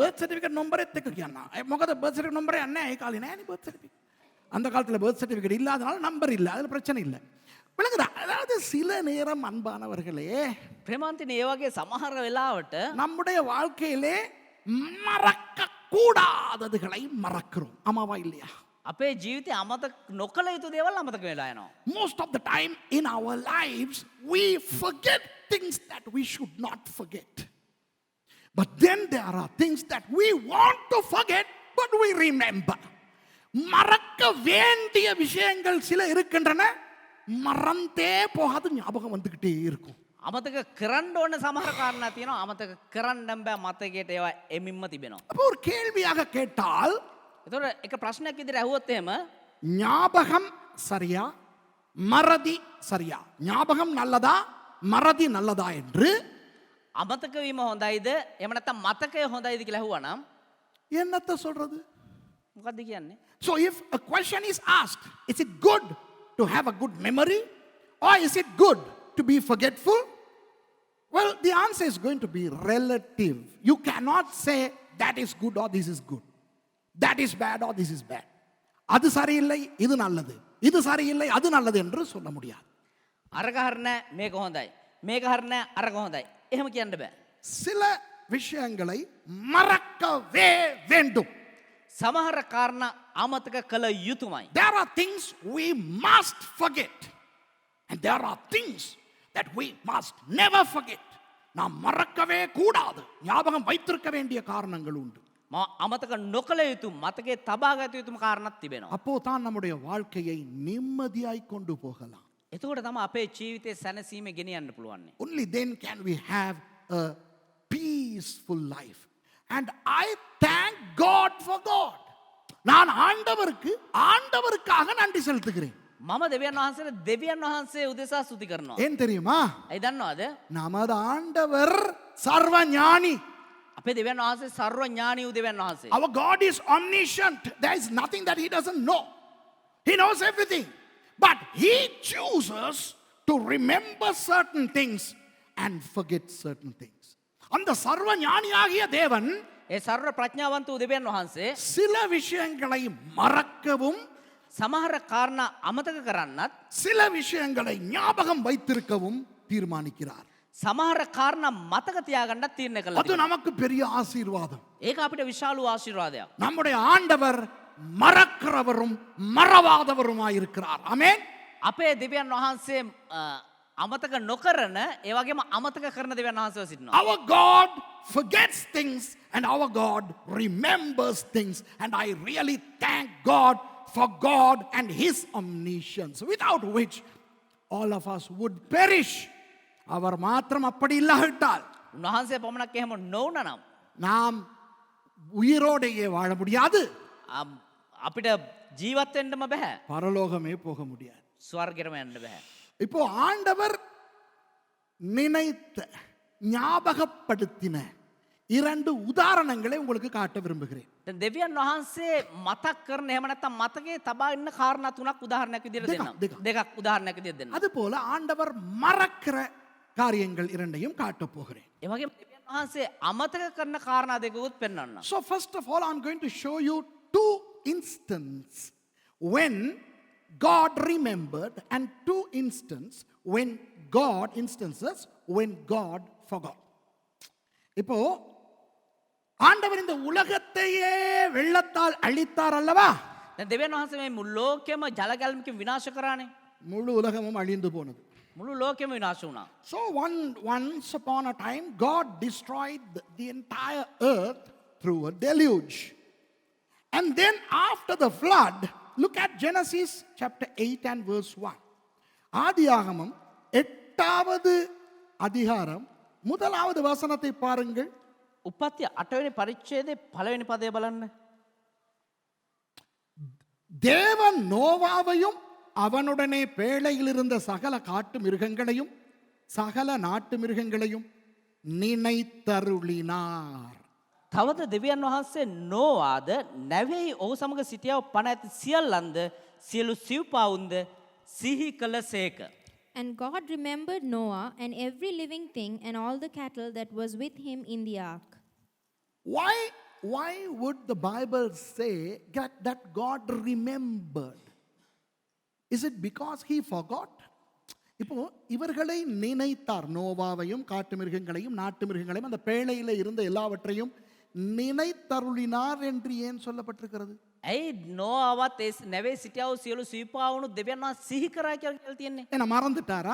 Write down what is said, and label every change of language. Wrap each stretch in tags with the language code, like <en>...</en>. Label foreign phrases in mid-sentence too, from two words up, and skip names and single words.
<en>birth certificate</en> <si>நம்பரேත් එක්ක කියන්න. මොකද</si> <en>birth certificate number</en> <si>නැහැ, ඒ කාලේ නැහැ නේ</si> <en>birth certificate.</en> <ta>அந்த காலத்துல பர்த் சர்டிபிகேட் இல்லாதனால நம்பர் இல்லை, அதுல பிரச்சனை இல்லை. விளங்குதா? அதாவது சில நேரம் அன்பானவர்களே,</ta> <si>ප්‍රේමාන්තින ඒ වගේ සමහර වෙලාවට</si> <ta>நம்முடைய வாழ்க்கையிலே மறக்க கூடாததுகளை மறக்கிறோம். ஆமாவா இல்லையா?</ta> <si>අපේ ජීවිතය අමතක නොකළ යුතු දේවල් අමතක වෙලා යනවා.</si> <en>Most of the time in our lives we forget things that we should not forget. But then there are things that we want to forget but we remember.</en> <ta>மறக்க வேண்டிய விஷயங்கள் சில இருக்கின்றன, மறந்தே போகாது, ஞாபகம் வந்துகிட்டே இருக்கும்.</ta> <si>අමතක කරන්න ඕන සමහර කාරණා තියෙනවා. අමතක කරන්න බෑ, මතකයට ඒවා එමින්ම තිබෙනවා.</si> <ta>அப்போ ஒரு கேள்வியாக கேட்டால்,</ta> <si>එතකොට එක ප්‍රශ්නයක් විදිහට ඇහුවොත් එහෙම</si> <ta>ஞாபகம் சரியா மறதி சரியா? ஞாபகம் நல்லதா மறதி நல்லதா என்று</ta> <si>අමතක වීම හොඳයිද එහෙම නැත්නම් මතකය හොඳයිද කියලා ඇහුවා නම්</si> <ta>என்னத்தை சொல்றது?</ta> <si>මොකද්ද කියන්නේ?</si> <en>So if a question is asked, is it good to have a good memory or is it good to be forgetful? Well, the answer is going to be relative. You cannot say that is good or this is good. That is bad or this is bad.</en> <ta>அது சரியில்லை இது நல்லது, இது சரியில்லை அது நல்லது என்று சொல்ல முடியாது.</ta> <si>අරක හරිනේ මේක හොඳයි, මේක හරිනේ අරක හොඳයි. එහෙම කියන්න බෑ.</si> <ta>சில விஷயங்களை மறக்கவே வேண்டும்.</ta> <si>සමහර කාරණා අමතක කළ යුතුමයි.</si> <en>There are things we must forget and there are things that we must never forget.</en> <ta>நாம் மறக்கவே கூடாது, ஞாபகம் வைத்திருக்க வேண்டிய காரணங்கள் உண்டு.</ta> <si>අමතක නොකළ යුතු මතකයේ තබා ගත යුතුම කාරණාවක් තිබෙනවා.</si> <ta>அப்போ தான் நம்முடைய வாழ்க்கையை நிம்மதியாய் கொண்டு போகலாம்.</ta> <si>එතකොට තමයි අපේ ජීවිතේ සැනසීම ගෙනියන්න පුළුවන්.</si> <en>Only then can we have a peaceful life. And I thank God for God.</en> <ta>நான் ஆண்டவருக்காக நன்றி செலுத்துகிறேன்.</ta> <si>මම දෙවියන් වහන්සේ උදෙසා ස්තුති කරනවා.</si> <ta>ஏன் தெரியுமா?</ta> <si>ඇයි දන්නවද?</si> <ta>நமது ஆண்டவர் சர்வஞானி.</ta> <si>අපේ දෙවියන් වහන්සේ සර්ව ඥානී වූ දෙවියන් වහන්සේ.</si> <en>Our God is omniscient. There is nothing that he doesn't know. He knows everything. But he chooses to remember certain things and forget certain things.</en> <ta>அந்த சர்வ ஞானியாகிய தேவன்</ta> <si>ඒ සර්ව ප්‍රඥාවන්ත වූ දෙවියන් වහන්සේ</si> <ta>சில விஷயங்களை மறக்கவும்</ta> <si>සමහර කාරණා අමතක කරන්නත්</si> <ta>சில விஷயங்களை ஞாபகம் வைத்திருக்கவும் தீர்மானிக்கிறார்.</ta> <si>සමහර කාරණා මතක තියාගන්නත් තීරණය කළා.</si> <ta>அது நமக்கு பெரிய ஆசீர்வாதம்.</ta> <si>ඒක අපිට විශාල වූ ආශිර්වාදයක්.</si> <ta>நம்முடைய ஆண்டவர் மறக்கிறவரும் மறவாதவருமாயிருக்கிறார். ஆமென்.</ta> <si>අපේ දෙවියන් වහන්සේ අමතක නොකරන ඒ වගේම අමතක කරන දෙවියන් වහන්සේව සිටිනවා.</si> <en>Our God forgets things and our God remembers things, and I really thank God for God and his omniscience, without which all of us would perish.</en> <ta>அவர் மாத்திரம் அப்படி இல்லாவிட்டால்</ta> <si>උන්වහන්සේ පමණක් එහෙම නොවුනා නම්</si> <ta>நாம் உயிரோடையே வாழ முடியாது,</ta> <si>අපිට ජීවත් වෙන්නම බෑ.</si> <ta>பரலோகமே போக முடியாது.</ta> <si>ස්වර්ගෙටම යන්න බෑ.</si> <ta>இப்போ ஆண்டவர் நினைத்த ஞாபகப்படுத்தின 2 உதாரணங்களை உங்களுக்கு காட்ட விரும்புகிறேன்.</ta> <si>දැන් දෙවියන් වහන්සේ මතක් කරන එහෙම නැත්නම් මතකයේ තබා ඉන්න කාරණා 3ක් උදාහරණයක් විදිහට දෙන්නම්. දෙකක් උදාහරණයක් විදිහට දෙන්නම්.</si> <ta>அதுபோல ஆண்டவர் மறக்கிற காரியங்கள் 2ஐயும் காட்ட போகிறேன்.</ta> <si>ඒ වගේම දෙවියන් වහන්සේ අමතක කරන කාරණා දෙකකුත් පෙන්වන්නම්.</si> <en>So first of all I'm going to show you 2 instances when God remembered and 2 instances when God forgot.</en> <ta>இப்போ ஆண்டவர் இந்த உலகத்தையே வெள்ளத்தால் அழித்தார் அல்லவா?</ta> <si>දැන් දෙවියන් වහන්සේ මේ මුළු ලෝකෙම ජල ගැලමකින් විනාශ කරානේ.</si> <ta>முழு உலகமும் அழிந்து போனது.</ta> <si>මුළු ලෝකෙම විනාශ වුණා.</si> <en>So once upon a time God destroyed the entire earth through a deluge. And then after the flood, look at Genesis chapter 8 and verse 1.</en> <ta>ஆதியாகமம் 8வது அதிகாரம் 1வது வசனத்தை பாருங்கள்.</ta> <si>උපත්ති 8වෙනි පරිච්ඡේදයේ 1වෙනි පදය බලන්න.</si> <ta>தேவன் நோவாவையும் அவனுடனே பேழையில் இருந்த சகல காட்டு மிருகங்களையும் சகல நாட்டு மிருகங்களையும் நினைத்தருளினார்.</ta> <si>තවද දෙවියන් වහන්සේ නෝවාද නැවෙහි ඔහු සමග සිටියව පණ ඇති සියල්ලන්ද සියලු සිව්පාවුන්ද සිහි කළසේක.</si> <en>And God remembered Noah and every living thing and all the cattle that was with him in the ark. Why would the Bible say that God remembered? Is it because he forgot?</en> <ta>இப்போ இவர்களை நினைத்தார், நோவாவையும் காட்டு மிருகங்களையும் நாட்டு மிருகங்களையும் அந்த பேழையில இருந்த எல்லாவற்றையும் நினைத்தருளினார் என்று ஏன் சொல்லப்பட்டிருக்கிறது?</ta> <si>ඇයි නෝවත් ඒ නැවේ සිටියව සියලු සීපාවුණු දෙවියන් වහන්සේ සිහි කරා කියලා තියෙන්නේ?</si> <ta>என்ன மறந்துட்டாரா?</ta>